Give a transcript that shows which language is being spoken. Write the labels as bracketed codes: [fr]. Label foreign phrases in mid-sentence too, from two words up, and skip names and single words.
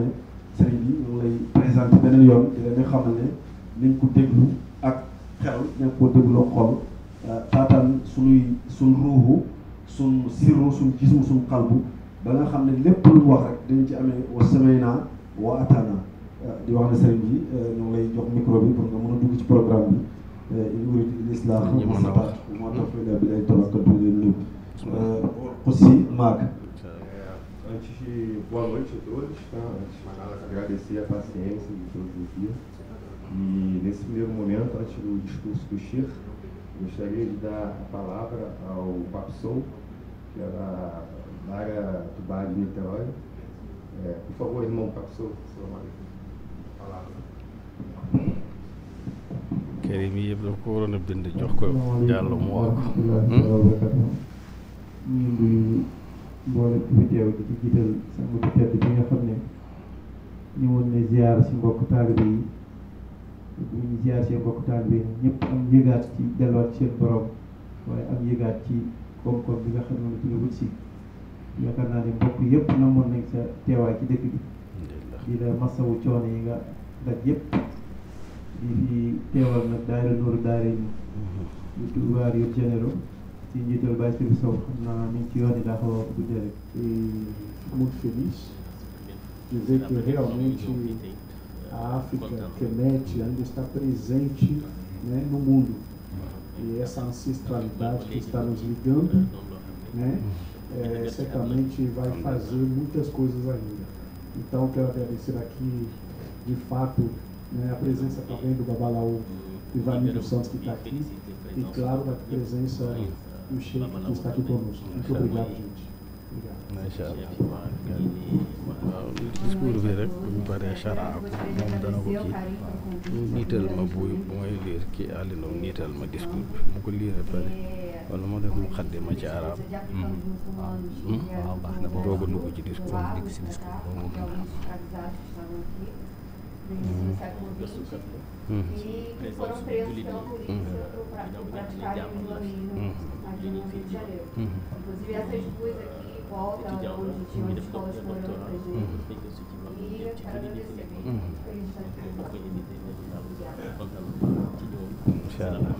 [wo] sëriñ bi ñu ngi lay présenté beneen yoon di leen di xamal ne niñ ko déglu ak xel ña ko déglu xol taataan suñ ruuxu suñ sirru suñ gismu suñ xalbu ba nga xam ne lépp lu wax rek dañ ci amee [ar] وسمعنا وأطعنا [wo] di wax ne sëriñ bi ñu ngi lay jox micro bi pour nga mën a dugg ci programme bi [ar] إن أريد الإصلاح ما استطعت وما توفيقي إلا بالله توكلت عليه [wo] aussi Mac. [pt] Boa noite a todos. Antes de mais nada, agradecer a paciência de todos os dias. E nesse primeiro momento, antes do discurso do Sheikh, gostaria de dar a palavra ao Papsou, que é da área do Bar de Niterói. Por favor, irmão Papsou, seu palavra. [wo] Karim yëpp dafa ko waroon a bind jox ko Diallo mu wax ñu mboolem fi teew di ci jiital sang bu tedd bi nga xam ne ñëwoon ne ziar si mbokk taalibe yi bu ñu ziar si mbokk taalibe yi ñëpp am yëgaat ci delluwaat seen borom waaye am yëgaat ci koom-koom bi nga xam ne ci la wut si yaakaar naa ne mbokk yëpp namoon nañ sa teewaay ci dëkk bi di la masawu coono yi nga daj yëpp di fi teewal nag daayira Nooru daayira yi yu tubaar yu généraux ci njiital Baye Sëriñ Sow xam naa ni ci yoon yi daa xaw a guddee rek. [pt] Muito feliz dizer que realmente a África, Kemet, ainda está presente, né, no mundo. E essa ancestralidade que está nos ligando, né, certamente vai fazer muitas coisas ainda. Então, quero agradecer aqui, de fato, né, a presença também do Babalaú Ivanildo Santos, que está aqui, e, claro, a presença do Sheikh, que está aqui conosco. Muito obrigado, gente. [ar] ما شاء الله [wo] waaw discours bi rek bu ñu paree chara ko moom dana ko kii niital ma bu may liir kii àllindoom niital ma discours bi mu ko liiree pare wala moo def mu xaddi ma ci arab waaw baax na ba doog a dugg ci discours dikk si discours boobu mu gën [pt] e que foram presos pela polícia por praticarem o islamismo aqui no Rio de Janeiro. Inclusive essas duas aqui voltam onde tinha uma escola de morando pra gente. E eu quero agradecer por eles estarem aqui.